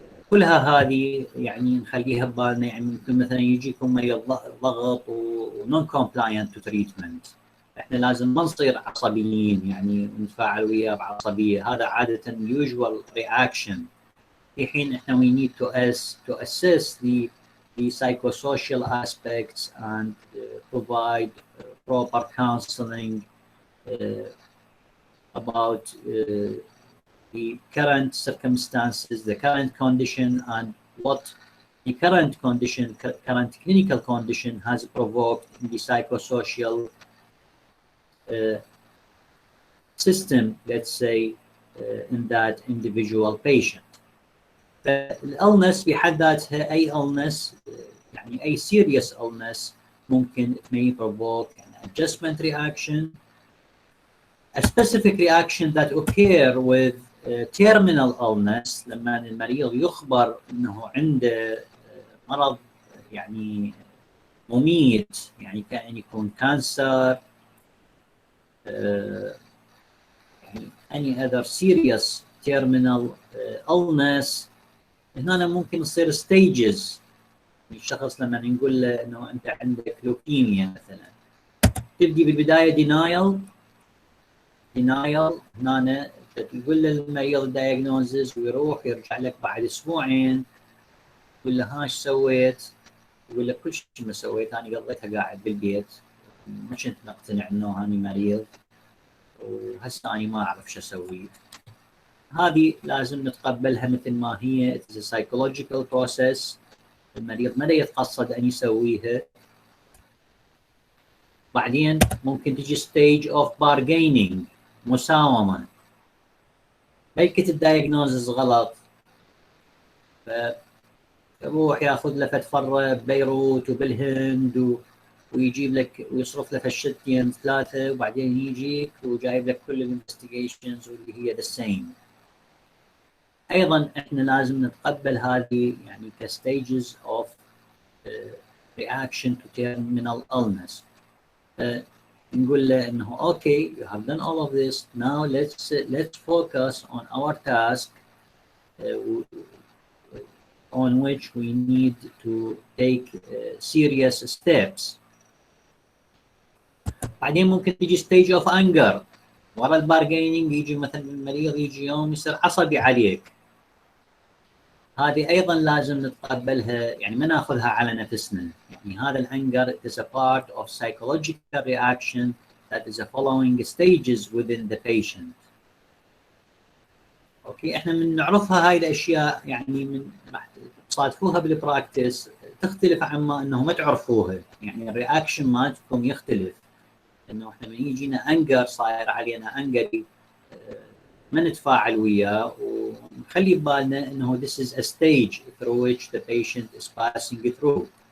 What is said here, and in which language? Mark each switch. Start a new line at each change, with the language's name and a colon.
Arabic: كلها هذه يعني نخليها ببالنا. يعني ممكن مثلا يجيكم مريض ضغط ونون كومبلاينت تو تريتمنت، احنا لازم ما نصير عصبيين يعني نتفاعل وياه بعصبيه، هذا عاده
English: usual reaction.
Arabic: في حين احنا
English: we need to assess the psychosocial aspects and provide proper counseling about the current circumstances, the current condition, and what the current condition, current clinical condition has provoked in the psychosocial system, let's say, in that individual patient.
Arabic: فالإلنس بحد ذاتها أي
English: illness يعني أي serious illness ممكن it may provoke an adjustment reaction, a specific reaction that occur with terminal illness.
Arabic: لما المريض يخبر انه عنده مرض يعني مميت، يعني كأن يكون كانسر، يعني
English: any other serious terminal illness،
Arabic: هنا ممكن يصير stages. الشخص لما نقول له انه انت عندك لوكيميا مثلا، تبدي بالبدايه denial هنا تقول للمريض الدايجنوزز ويروح يرجع لك بعد اسبوعين يقول له ها ايش سويت؟ يقول لك كل شيء ما سويت، انا قضيتها قاعد بالبيت، ما كنت مقتنع انه انا مريض وهسه انا ما اعرف شو اسوي. هذه لازم نتقبلها مثل ما هي.
English: It is a psychological process.
Arabic: المريض ما يتقصد ان يسويها. بعدين ممكن تجي
English: stage of bargaining،
Arabic: مساومه. بلكت الدايجنوزز غلط، فيروح ياخذ له فتره ببيروت وبالهند ويجيب لك ويصرف له فشتين ثلاثه، وبعدين يجيك وجايب لك كل الانفستيجيشنز واللي هي ذا سيم. ايضا احنا لازم نتقبل هذه يعني كستيجز اوف رياكشن تو تيرمينال illness. نقول له انه اوكي
English: you have done all of this, now let's focus on our task on which we need to take serious steps.
Arabic: بعدين ممكن تيجي
English: stage of anger.
Arabic: ورا البارجيننج يجي مثلا المريض يجي يوم يصير عصبي عليك، هذه ايضا لازم نتقبلها، يعني ما ناخذها على نفسنا. يعني هذا الانجر
English: is a part of psychological reaction that is a following stages within the patient.
Arabic: اوكي، احنا من نعرفها هاي الاشياء، يعني من راح تصادفوها بالبراكتس تختلف عما انه ما تعرفوها. يعني الرياكشن مالتكم يختلف، انه احنا من يجينا انجر صاير علينا انجري ما نتفاعل وياه ونخلي ببالنا انه
English: this is a stage through which the patient is passing through.